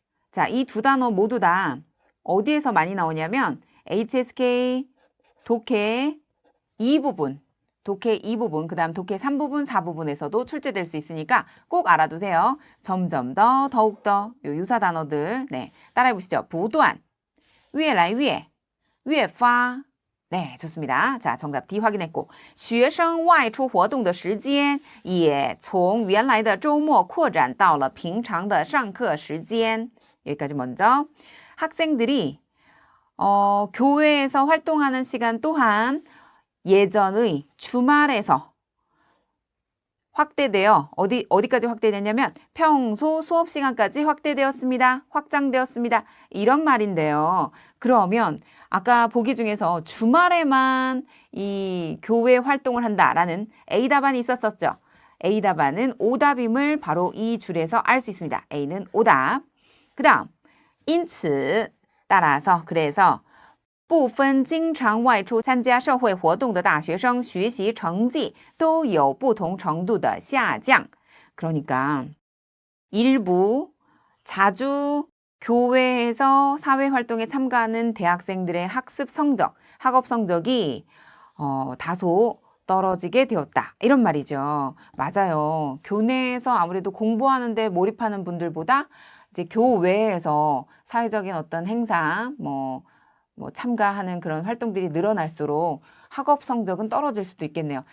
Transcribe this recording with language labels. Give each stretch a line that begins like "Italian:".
Korean: 자, 이 두 단어 모두 다 어디에서 많이 나오냐면 HSK, 독해 2부분, 독해 2부분, 그 다음 독해 3부분, 4부분에서도 출제될 수 있으니까 꼭 알아두세요. 점점 더, 더욱 더, 요 유사 단어들. 네, 따라해보시죠. 부도안, 위에 라이 위에, 위에 파. 네, 좋습니다. 자, 정답 D 확인했고
Chinese: 学生外出活动的时间也从原来的周末扩展到了平常的上课时间
Korean: 여기까지 먼저. 학생들이 교회에서 활동하는 시간 또한 예전의 주말에서 확대되어 어디까지 확대되냐면 평소 수업 시간까지 확대되었습니다. 확장되었습니다. 이런 말인데요. 그러면 아까 보기 중에서 주말에만 이 교회 활동을 한다라는 A답안이 있었었죠. A답안은 오답임을 바로 이 줄에서 알 수 있습니다. A는 오답. 그 다음 因此 따라서 그래서
Chinese: 部分经常外出参加社会活动的大学生学习成绩都有不同程度的下降.
Korean: 그러니까 일부 자주 교회에서 사회활동에 참가하는 대학생들의 학습 성적, 학업 성적이 다소 떨어지게 되었다. 이런 말이죠. 맞아요. 교내에서 아무래도 공부하는데 몰입하는 분들보다 이제 교외에서 사회적인 어떤 행사, 뭐 참가하는 그런 활동들이 늘어날수록 학업 성적은 떨어질 수도 있겠네요.